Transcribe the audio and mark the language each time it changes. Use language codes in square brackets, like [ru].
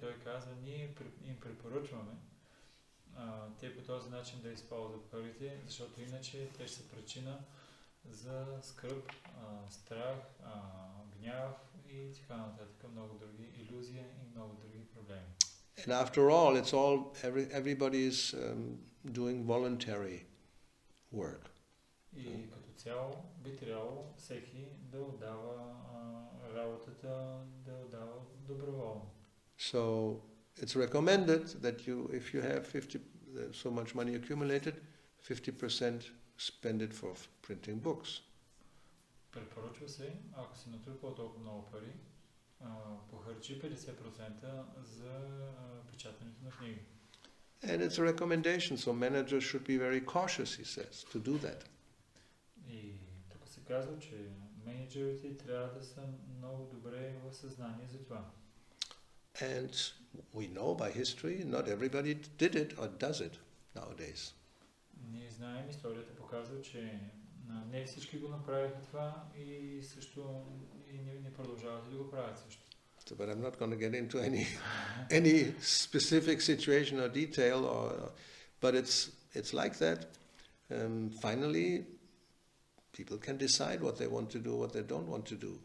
[bg] Той казва, ние им препоръчваме те по този начин да използват парите, защото иначе те ще са причина за скръб, страх, гняв и така нататък, много други илюзии и много други проблеми. [en] And after all, it's all everybody's doing voluntary work. [bg] И като цяло би трябвало всеки да отдава работата, да отдава доброволно. [en] So it's recommended that if you have so much money accumulated, 50% spend it for printing books. [bg] Препоръчва се, ако си натрупал толкова много пари, похарчи 50% за печатането на книги. [en] And it's a recommendation, so managers should be very cautious, he says, to do that. [bg] И тук се казва, че менеджерите трябва да са много добре в съзнание за това. [en] And we know by history, not everybody did it or does it nowadays. [bg] Ние знаем, историята показва, че не всички го направиха това и също и не продължават да го правят също. [en] So, but I'm not going to get into any specific situation or detail, but it's like that. Finally, people can decide what they want to do, what they don't want to do.